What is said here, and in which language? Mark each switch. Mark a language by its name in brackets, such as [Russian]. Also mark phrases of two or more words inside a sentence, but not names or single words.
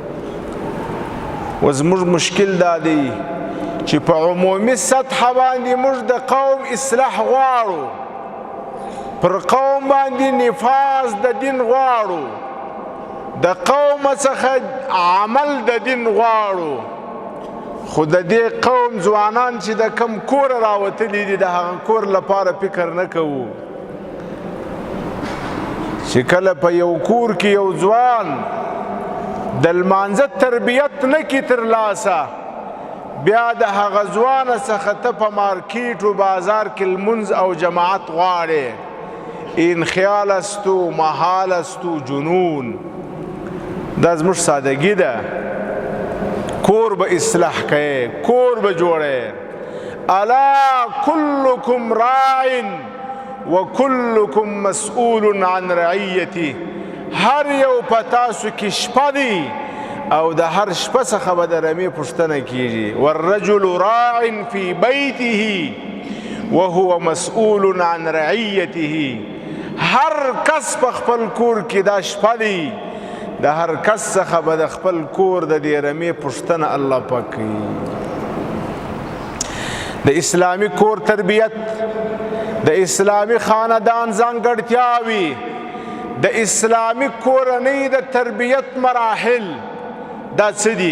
[Pashto] و زموږ مشکل دا دی چې په عمومي سطحه باندې موږ د قوم اصلاح غواړو، پر قوم باندې نفاذ د دین غواړو، د قوم څخه عمل د دین غواړو، خو د دې قوم ځوانان چې د کم کور راوتلي دي د هغه کور لپاره فکر نه کوو. چې کله په یو کور کې یو ځوان د لمانځه تربیت نه کړي ترلاسه، بیا د هغه ځوانه څخه ته په مارکیټ و بازار کې لمونځ او جماعت غواړې، [Persian] این خیال است و محال است و جنون. [Pashto] دا زموږ سادگی ده. کور به اصلاح کوي، کور به جوړی. [Arabic] الا کلکم راع و کلکم مسئول عن رعیتی. [Pashto] هر یو په تاسو کې شپه دی او د هر شپه څخه به د رمې پوښتنه کیږي. [Arabic] والرجل راع فی بیته وهو مسئول عن رعیته. [Pashto] هر کس په خپل کور کې دا شپه دی، د هر کس څخه به د خپل کور د دې رمې پوښتنه الله پاک کوي. د اسلامي کور تربیت، د اسلامي خاندان ځانګړتیاوې، د اسلامي کورنۍ د تربیت مراحل دا څه دي؟